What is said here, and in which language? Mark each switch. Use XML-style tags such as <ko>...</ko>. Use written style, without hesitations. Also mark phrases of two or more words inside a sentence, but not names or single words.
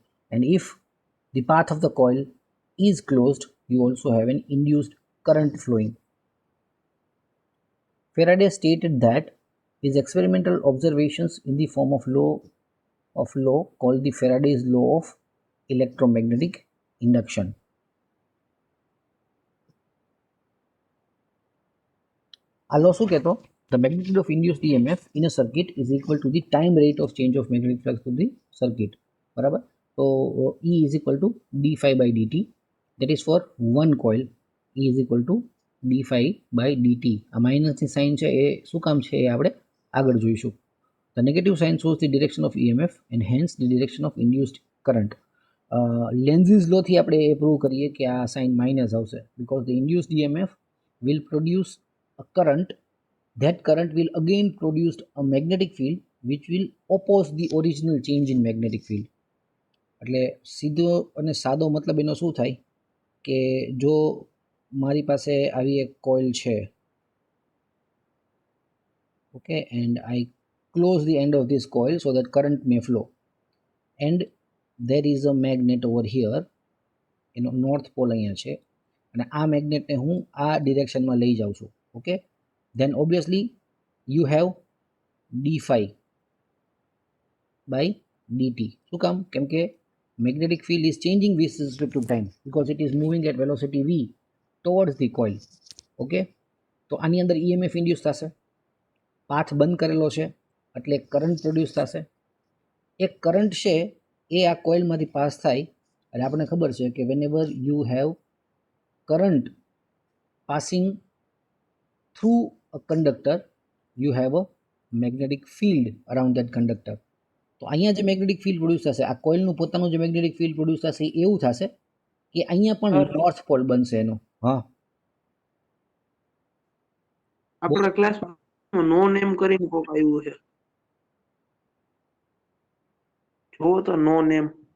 <en>And if the path of the coil is closed, you also have an induced current flowing. Faraday stated that his experimental observations in the form of law called the Faraday's law of electromagnetic induction.</en> <gu>આ લો શું કહેતો?</gu> <en>The magnitude of induced EMF in a circuit is equal to the time rate of change of magnetic flux to the circuit.</en> <gu>બરાબર? તો</gu> <en>E is equal to d phi by dt. That is for one coil. E is equal to d phi by dt.</en> <gu>આ માઇનસની સાઇન છે એ શું કામ છે એ આપણે આગળ જોઈશું.</gu> <en>The negative sign shows the direction of EMF and hence the direction of induced current.</en> <gu>Lenz's law થી આપણે એ પ્રૂવ કરીએ કે આ</gu> <en>sign minus</en> <gu>આવશે</gu> <en>because the induced EMF will produce a current. That current will again produce a magnetic field which will oppose the original change in magnetic field.</en> <gu>એટલે સીધો અને સાદો મતલબ એનો શું થાય કે જો મારી પાસે આવી એક કોઇલ છે,</gu> <en>okay, and I close the end of this coil so that current may flow, and there is a magnet over here,</en> <gu>એનો</gu> <en>north pole</en> <gu>અહીંયા છે અને આ મેગ્નેટને હું આ ડિરેક્શનમાં લઈ જાઉં છું,</gu> <en>okay, then obviously you have d phi by dt.</en> <gu>શું કામ? કેમ કે</gu> <en>magnetic field is changing with respect to time because it is moving at velocity v towards the coil, okay.</en> <gu>તો આની અંદર</gu> <en>EMF induce</en> <gu>થશે, પાથ બંધ કરેલો છે એટલે</gu> <en>current produce</en> <gu>થશે. એક કરંટ છે એ આ કોઇલમાંથી પાસ થાય એટલે આપણને ખબર છે કે</gu> <en>whenever you have current passing through a conductor you have a magnetic field around that conductor.</en> <gu>તો અહીંયા જે</gu> <en>magnetic field produce</en> <gu>થશે, આ કોઇલનું પોતાનું જે</gu> <en>magnetic field produce</en> <gu>થશે એવું થશે કે અહીંયા પણ</gu> <en>north pole</en> <gu>બનશે એનો. હા, આપણા ક્લાસમાં</gu> <en>no name</en> <gu>કરીને કોક આવ્યું છે, જોવો તો</gu> <en>no name.</en>